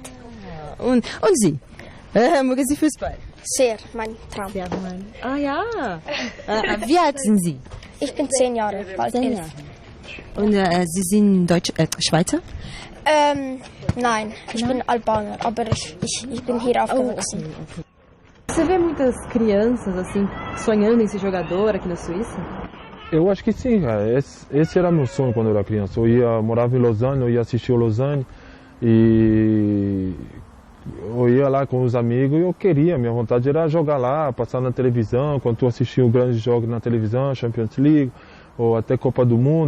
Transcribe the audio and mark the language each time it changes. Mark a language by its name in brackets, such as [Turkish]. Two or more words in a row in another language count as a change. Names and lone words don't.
[German] Und Sie? Mögen Sie Fußball? Sehr, mein Traum. Sehr, ah ja. Wie alt sind Sie? Ich bin 10 Jahre alt. 10 Jahre. Und Sie sind Schweizer? Nein, ich bin Albaner, aber ich bin hier aufgewachsen. Okay. [Portuguese] Você vê muitas crianças assim sonhando em ser jogador aqui na Suíça? Eu acho que sim, cara. Esse era meu sonho quando eu era criança. Morava em Lausanne, eu ia assistir o Lausanne e eu ia lá com os amigos e eu queria, minha vontade era jogar lá, passar na televisão, quando tu assistia os grandes jogos na televisão, Champions League ou até Copa do Mundo.